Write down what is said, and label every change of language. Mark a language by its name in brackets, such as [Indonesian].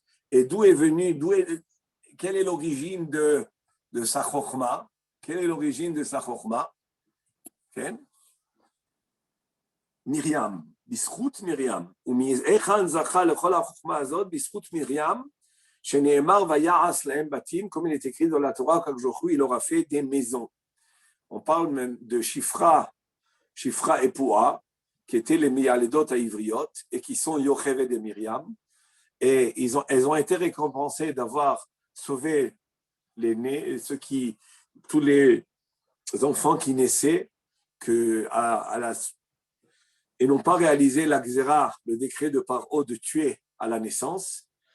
[French] Et d'où est venu, quelle est l'origine de sa chokhma? Quelle est l'origine de sa chokhma? Myriam, Bischut Myriam. [Hebrew] ומאיכן זכה לכל החוכמה הזאת? בזכות מרים, שנאמר ויעש להם בתים, [French] comme il est écrit dans la Torah, qu'Akadosh Baruch Hu, il aura fait des maisons. On parle même de Shifra et Poua, qui étaient les Miyaledot à Ivriot, et qui sont Yocheved et Myriam. Et elles ont été récompensées d'avoir sauvé les nés, tous les enfants qui naissaient, et n'ont pas réalisé la Xéra, le décret de Paro de tuer à la naissance.